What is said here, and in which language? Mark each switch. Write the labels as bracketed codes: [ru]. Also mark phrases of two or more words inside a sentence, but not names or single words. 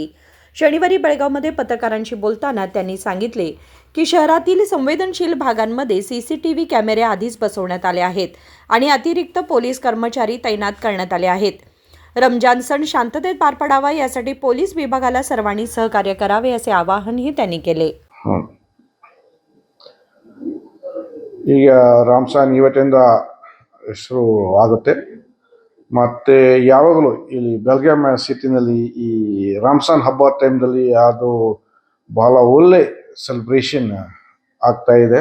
[mr] शनिवारी बेळगावमध्ये पत्रकारांशी बोलताना त्यांनी सांगितले की शहरातील संवेदनशील भागांमध्ये सीसीटीव्ही कॅमेरे आधीच बसवण्यात आले आहेत आणि अतिरिक्त पोलीस कर्मचारी तैनात करण्यात आले आहेत। रमजान सण शांततेत पार पडावा यासाठी पोलीस विभागाला सर्वांनी सहकार्य करावे असे आवाहनही त्यांनी केले। [kn] ಈಗ ರಾಮ್ಸಾನ್ ಇವತ್ತಿಂದ ಶುರು ಆಗುತ್ತೆ ಮತ್ತು ಯಾವಾಗಲೂ ಇಲ್ಲಿ ಬೆಳಗಾಂ ಸಿಟಿನಲ್ಲಿ ಈ ರಾಮ್ಸಾನ್ ಹಬ್ಬ ಟೈಮ್ದಲ್ಲಿ ಅದು ಭಾಳ ಒಳ್ಳೆ ಸೆಲೆಬ್ರೇಷನ್ ಆಗ್ತಾ ಇದೆ।